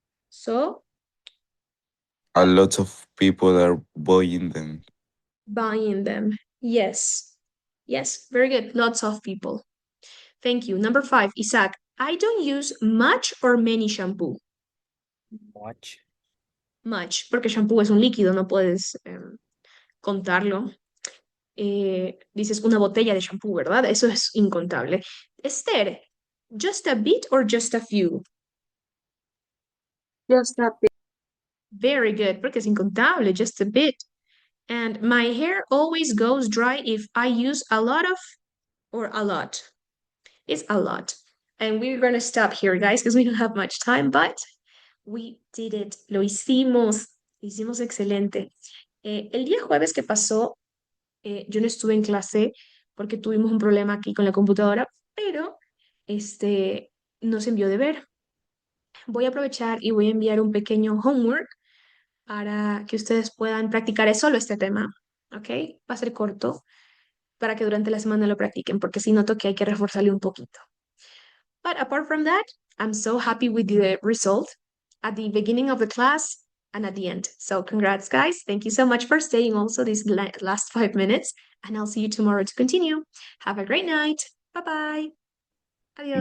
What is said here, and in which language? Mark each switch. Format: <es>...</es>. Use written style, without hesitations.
<en>So, A lot of people are buying them. buying them. Yes. Yes, very good. Lots of people. Thank you. Number 5, Isaac. I don't use much or many shampoo. Much.</en> <es>Much, porque shampoo es un líquido, no puedes contarlo. Dices una botella de shampoo, ¿verdad? Eso es incontable.</es> <en>Esther, just a bit or just a few? Just a bit. Very good,</en> <es>porque es incontable,</es> <en>just a bit. And my hair always goes dry if I use a lot of or a lot. It's a lot. And we're going to stop here, guys, because we don't have much time, but we did it.</en> <es>Lo hicimos. Lo hicimos excelente. El día jueves que pasó, yo no estuve en clase porque tuvimos un problema aquí con la computadora, pero nos envió deber. Voy a aprovechar y voy a enviar un pequeño homework para que ustedes puedan practicar solo este tema, ¿ok? Va a ser corto para que durante la semana lo practiquen, porque sí noto que hay que reforzarle un poquito.</es> <en>But apart from that, I'm so happy with the result at the beginning of the class and at the end. So congrats, guys. Thank you so much for staying also these last 5 minutes, and I'll see you tomorrow to continue. Have a great night. Bye-bye.</en> <es>Adios.</es>